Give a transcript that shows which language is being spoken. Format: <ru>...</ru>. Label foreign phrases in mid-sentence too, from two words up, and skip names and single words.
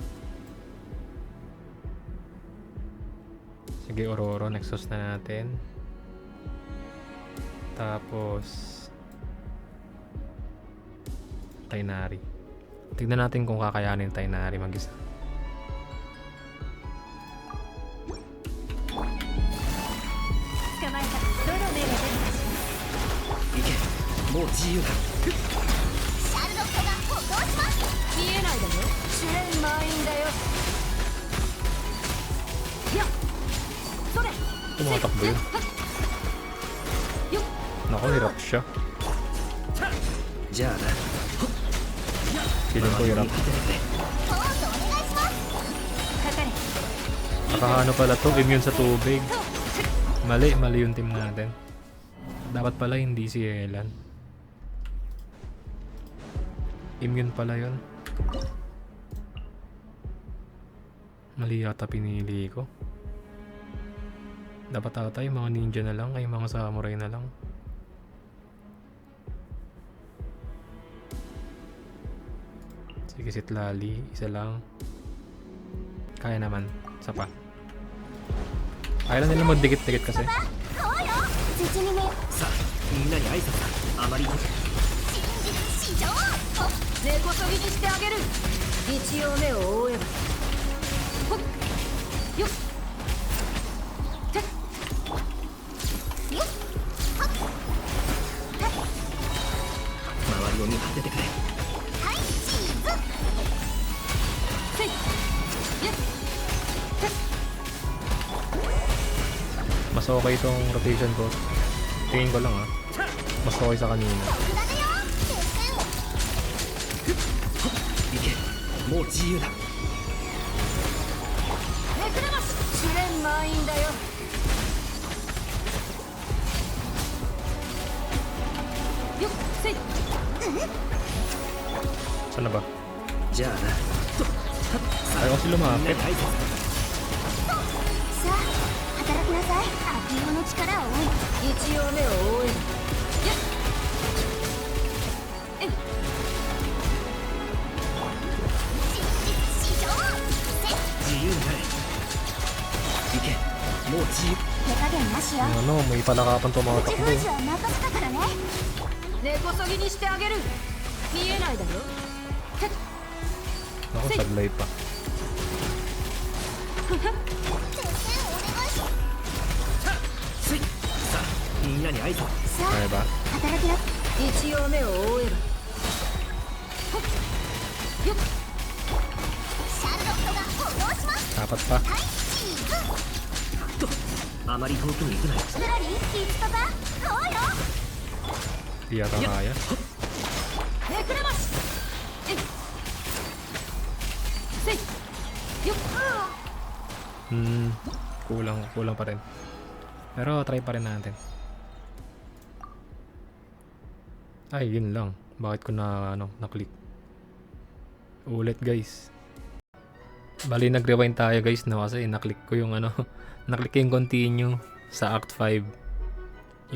<tl>Sige, Ororo. Nexus na natin. Tapos... Tainari. Tignan natin kung kakayanin Tainari mag-isa.</tl> <ja>捕まえた。どの目が出るかしら。行け、もう自由だ。シャルロットが歩行します。見えないだろ。試練満員だよ。やっそれ。</ja> <tl>Tumatakbo yun. Naku, hirap siya.</tl> <ja>じゃあな。</ja> <tl>Feeling ko hirap.</tl> <ja>ポーズお願いします。かかれ。</ja> <tl>Nakakaano pala to, immune sa tubig. Mali yung team natin. Dapat pala hindi si Yelan. Immune pala yun. Mali yata pinili ko. Dapat ata yung mga ninja na lang, ay mga samurai na lang. Sige, Sitlali, isa lang. Kaya naman, isa pa. Ayaw lang nila magdikit-dikit kasi.</tl> <ja>そうよ。実にね。さあ、みんなに挨拶だ。あまり。真実至上。根こそぎにしてあげる。一応目を覆えば。ほっ。よっ。てっ。よっ。はっ。てっ。周りを見張っててくれ。はい、チーズ。せい。よっ。てっ。</ja> <tl>Mas okay itong rotation ko. Tingin ko lang mas okay sa kanina.</tl> <ja>僕だねよ。行け、もう自由だ。めくれます。試練満員だよ。よっせい。</ja> <tl>Saan na ba?</tl> <ja>じゃあな。</ja> <tl>Ayaw kasi</tl> <ja>みんなに</ja> <tl>lumapit.</tl> <ja>挨拶だ。さあ働きなさい。悪用の力を一応目を覆えば。よっ。えい。真実至上。自由になれ。行け、もう自由。手加減なしよ。</ja> <tl>Ano, may palakapan</tl> <ja>口</ja> <tl>tumatakbo.</tl> <ja>封じは任せたからね。根こそぎにしてあげる。見えないだろ。てっ。</ja> <tl>Ako, sablay pa.</tl> <ja>せい。さあ、みんなに挨拶。さ</ja> <tl>Kaya</tl> <ja>あ</ja> <tl>ba?</tl> <ja>働きな。一応目を覆えば。ほっ。よっ。シャルロットが歩行します。</ja> <tl>Dapat pa.</tl> <ja>はい、チーズ。と、あまり遠くに行くなよ。ブラリー、キーツパパ。そうよ。</ja> <tl>Di yata kaya.</tl> <ja>めくれます。えい。せい。よっ。</ja> <tl>Kulang pa rin. Pero try pa rin natin. Ay, yun lang. Bakit ko na click? Ulit, guys. Bali, nag-rewind tayo guys, no? Kasi naklik ko yung ano, naklik ko yung continue sa Act 5.</tl>